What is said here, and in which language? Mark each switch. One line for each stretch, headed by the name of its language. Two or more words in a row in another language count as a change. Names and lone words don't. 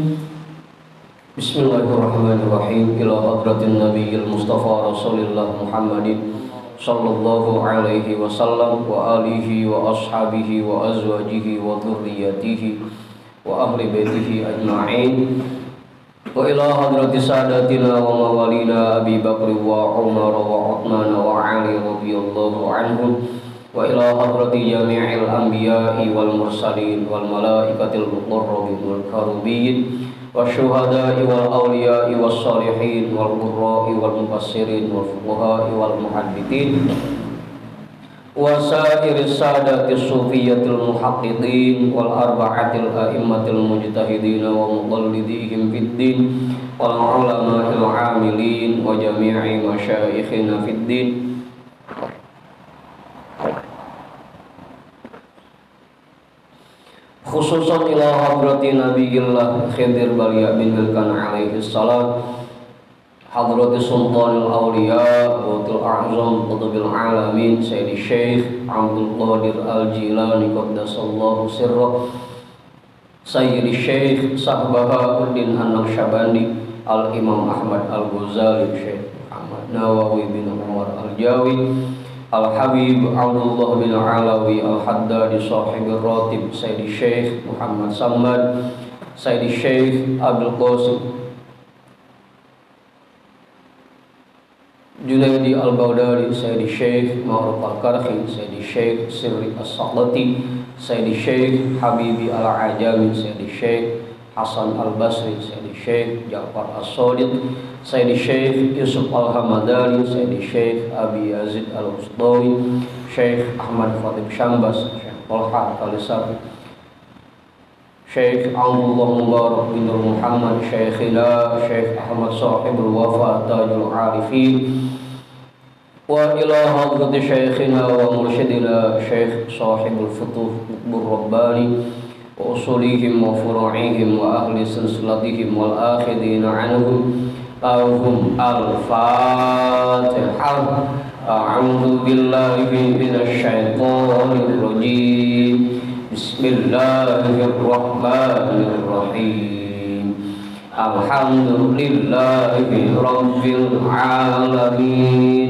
Arabic: بسم الله الرحمن الرحيم. إلى حضرة النبي المصطفى رسول الله محمد صلى الله عليه وسلم وآله وأصحابه وأزواجه وذرياته وأهل بيته أجمعين. وإلى حضرة سادتنا وموالينا أبي بكر وعمر وعثمان وعلي رضي الله عنهم. وإلى حضرة جميع الأنبياء والمرسلين والملائكة المقربين والكروبيين والشهداء والأولياء والصالحين والقراء والمفسرين والفقهاء والمحدثين وسائر السادات الصوفية المحققين والأربعة الأئمة المجتهدين ومقلديهم في الدين والعلماء العاملين وجميع مشايخنا في الدين. خصوصا إلى حضرة نبي الله خضر بليا بن ملكان عليه السلام، حضرة سلطان الأولياء غوث الأعظم قطب العالمين سيدي شيخ عبد القادر الجيلاني قدس الله سره، سيدي شيخ بهاء الدين النقشبندي، الإمام أحمد الغزالي، شيخ محمد نووي بن عمر الجاوي، الحبيب عبد الله بن علوي الحداد صاحب الراتب، سيدي شيخ محمد صمد، سيدي شيخ عبد القاسم جنيد البغدادي، سيدي شيخ معروف الكرخي، سيدي شيخ سري السقطي، سيدي شيخ حبيب العجمي، سيدي شيخ حسن البصري، سيدي شيخ جعفر الصادق، سيدي شيخ يوسف الهمداني، سيدي شيخ أبي يزيد الأسطوي، شيخ أحمد خطيب سمباس، شيخ طلحة الصافي, شيخ عبد الله مبارك بن محمد، شيخنا شيخ أحمد صاحب الوفا تاج العارفين, وإلى حضرة شيخنا ومرشدنا شيخ صاحب الفتوح قطب الرباني وأصولهم وفروعهم وأهل سلسلتهم والآخذين عنهم لهم الفاتحة. أعوذ بالله من الشيطان الرجيم. بسم الله الرحمن الرحيم. الحمد لله رب العالمين.